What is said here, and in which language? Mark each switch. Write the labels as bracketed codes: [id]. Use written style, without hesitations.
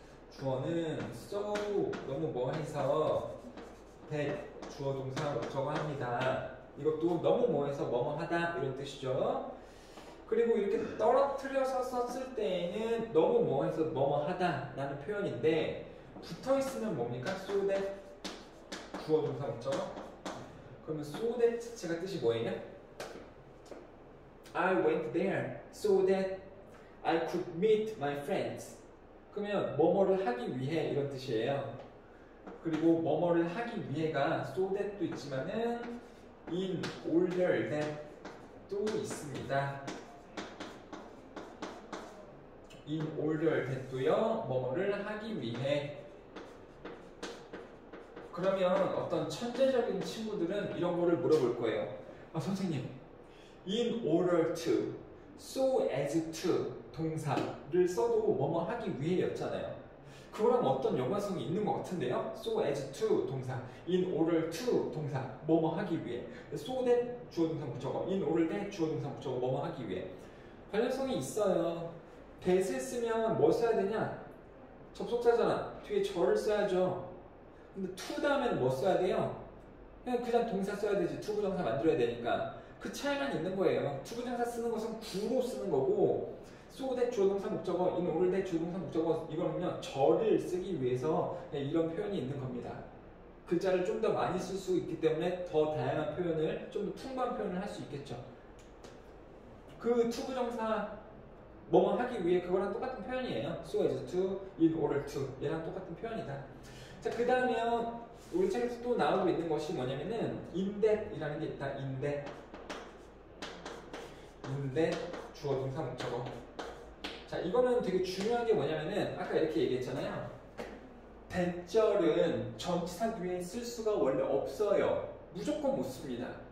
[ko] 주어는 so, 너무 뭐 해서 that, 주어 동사 목적어 합니다. 이것도 너무 뭐 해서 뭐뭐 하다 이런 뜻이죠. 그리고 이렇게 떨어뜨려서 썼을 때에는 너무 뭐해서 뭐뭐 하다 라는 표현인데 붙어 있으면 뭡니까? so that 주어 동사 목적어. 그러면 so that 자체가 뜻이 뭐예요? [en] I went there so that I could meet my friends. [ko] 그러면 뭐뭐를 하기 위해 이런 뜻이에요. 그리고 뭐뭐를 하기 위해가 so that도 있지만은 in order that도 있습니다. in order that도요. 뭐뭐를 하기 위해. 그러면 어떤 천재적인 친구들은 이런 거를 물어볼 거예요. 아, 선생님, in order to, so as to 동사를 써도 뭐뭐 하기 위해였잖아요. 그거랑 어떤 연관성이 있는 것 같은데요. so as to 동사, in order to 동사, 뭐뭐 하기 위해. so that 주어 동사 목적어, in order that 주어 동사 목적어, 뭐뭐 하기 위해. 관련성이 있어요. that을 쓰면 뭐 써야 되냐? 접속사잖아. 뒤에 절을 써야죠. 근데 to 다음에는 뭐 써야 돼요? 그냥 동사 써야 되지. 투부정사 만들어야 되니까. 그 차이만 있는 거예요. 투부정사 쓰는 것은 구로 쓰는 거고 so that 주어 동사 목적어, in order that 주어 동사 목적어 이거는요 절을 쓰기 위해서 이런 표현이 있는 겁니다. 글자를 좀 더 많이 쓸 수 있기 때문에 더 다양한 표현을, 좀 더 풍부한 표현을 할 수 있겠죠. 그 투부정사 뭐뭐 하기 위해 그거랑 똑같은 표현이에요. so as to, in order to 얘랑 똑같은 표현이다. 자, 그 다음에 우리 책에서 또 나오고 있는 것이 뭐냐면은 in that 이라는 게 있다. in that 주어 동사 목적어. 자, 이거는 되게 중요한 게 뭐냐면은 아까 이렇게 얘기했잖아요. that절은 전치사 뒤에 쓸 수가 원래 없어요. 무조건 못 씁니다.